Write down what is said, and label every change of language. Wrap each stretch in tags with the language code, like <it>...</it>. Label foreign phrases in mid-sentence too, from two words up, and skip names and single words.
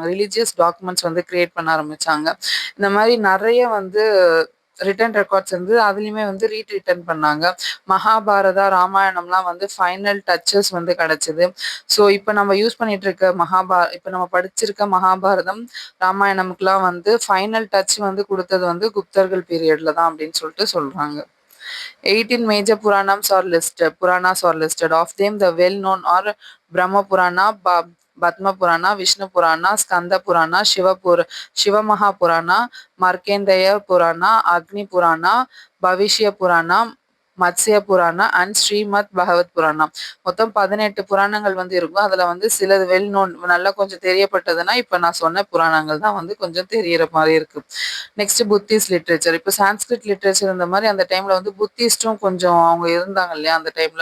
<en>religious documents</en> <ta>வந்து கிரியேட் பண்ண ஆரம்பிச்சாங்க. இந்த மாதிரி நிறைய வந்து</ta> <en>written records</en> <ta>வந்து அதுலயுமே வந்து ரீட்ரிட்டன் பண்ணாங்க. மகாபாரதா, ராமாயணம்லாம் வந்து</ta> <en>final touches</en> <ta>வந்து கிடைச்சது. ஸோ இப்போ நம்ம யூஸ் பண்ணிட்டு இருக்க இப்போ நம்ம படிச்சிருக்க மகாபாரதம், ராமாயணமுக்குலாம் வந்து</ta> <en>final touch</en> <ta>வந்து கொடுத்தது வந்து குப்தர்கள் பீரியட்ல தான் அப்படின்னு சொல்லிட்டு சொல்றாங்க.</ta> <en>18 major Puranas are listed. Of them, the well-known are Brahma Purana, Batma Purana, Vishnu Purana, Skanda Purana, Shiva Mahapurana, Markandeya Purana, Agni Purana, Bhavishya Purana, Matsya Purana and Srimad Bhagavat Purana.</en> <ta>மொத்தம் 18 புராணங்கள் வந்து இருக்கும். அதுல வந்து சிலது</ta> <en>well known,</en> <ta>நல்லா கொஞ்சம் தெரியப்பட்டதுன்னா இப்ப நான் சொன்ன புராணங்கள் தான் வந்து கொஞ்சம் தெரியற மாதிரி இருக்கு.</ta> <en>next Buddhist literature.</en> <ta>இப்போ</ta> <en>Sanskrit literature</en> <ta>இந்த மாதிரி அந்த டைம்ல வந்து புத்திஸ்டும் கொஞ்சம் அவங்க இருந்தாங்க இல்லையா அந்த டைம்ல.</ta>